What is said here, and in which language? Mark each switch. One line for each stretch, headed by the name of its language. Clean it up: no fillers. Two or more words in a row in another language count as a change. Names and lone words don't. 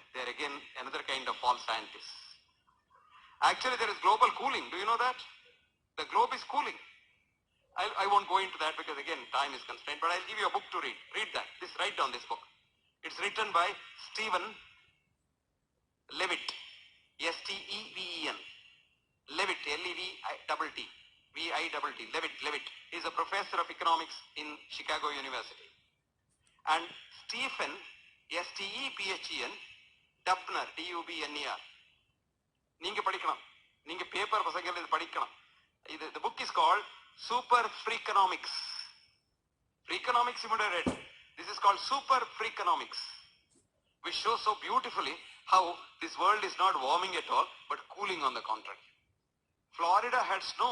English: They're again another kind of false scientists. Actually, there is global cooling. Do you know that? The globe is cooling. I won't go into that because again time is constrained, but I'll give you a book to read. Read that. Write down this book. It's written by Stephen Levitt. S-T-E-V-E-N. Levitt, L-E-V-I-T-T. V-I-T-T. Levitt. He's a professor of economics in Chicago University. And Stephen, S-T-E-P-H-E-N, Dubner, D-U-B-N-E-R.
Tamil: நீங்க படிக்கலாம். நீங்க பேப்பர் பசங்கள் இது படிக்கலாம்.
English: The book is called Super Freakonomics. Freakonomics you might have read. This is called Super Freakonomics, which shows so beautifully how this world is not warming at all, but cooling on the contrary. Florida had snow.